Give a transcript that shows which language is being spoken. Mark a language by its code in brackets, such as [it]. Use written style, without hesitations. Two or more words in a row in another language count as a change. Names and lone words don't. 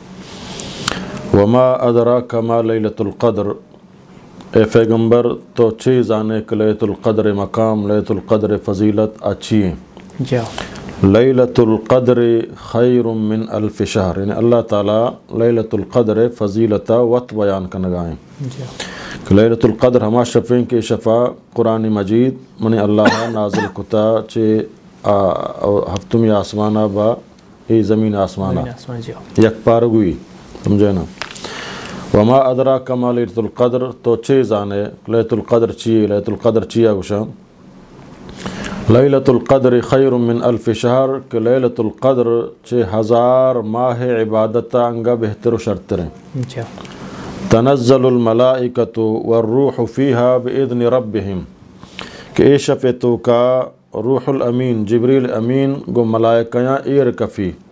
[ar] وما ادراک ما لیلۃ القدر [bal] اے پیغمبر تو چیز آنے کہ لیلۃ القدر مقام لیلۃ القدر فضیلت اچھی ہیں. [ar] لیلۃ القدر خیر من الف شہر [bal] یعنی اللہ تعالیٰ لیلۃ القدر فضیلت وقت بیان کا نگائیں کہ لیلۃ القدر ہما شفیں کے شفا قرآن مجید [ar] من اللہ [bal] نازل کتا چے ہفتمی آسمانہ با ای زمین آسمانہ یک پارگوئی سمجھے نا. [ar] وما ادراک ما لیلۃ القدر [bal] تو چیز آنے لیلۃ القدر چی لیلۃ القدر چیا گوشا [ar] لیلۃ القدر خیر من الف شہر [bal] کہ لیلۃ القدر چے ہزار ماہ عبادت انگا بہتر و شرطریں. [ar] تنزل الملائکۃ والروح فیہا باذن ربہم [bal] کہ اے شفیتو کا روح الامین جبریل امین گو ملائکیاں ایر کفی.